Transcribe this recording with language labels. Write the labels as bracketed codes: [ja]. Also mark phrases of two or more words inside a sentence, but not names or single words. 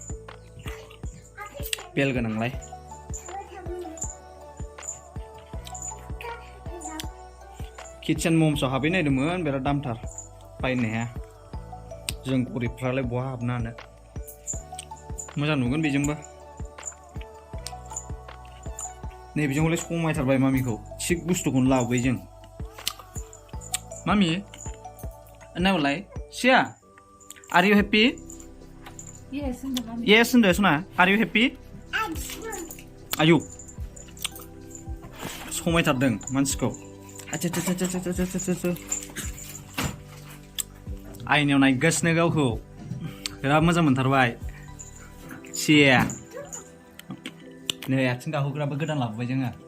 [brx] बेल गोनांलाय किचेन मम्सआव हाबहैनायदोंमोन बिराद दामथार बायनो हाया जों गरिबफ्रालाय बहा हाबनो हानो मोजां नुगोन बेजोंबो नै बेजोंलाय समायथारबाय मामिखौ थिग बुस्थुखौनो लाबोबाय जों मामि नायलाय सिया [en] Are you happy? Yes, Suna. Are you happy? Ayo. [brx] समायथारदों मानसिखौ आयनायाव नायगासिनो गावखौ बिराद मोजां मोनथारबाय सिया नै आथिं गाहोग्राबो गोदान लाबोबाय जोङो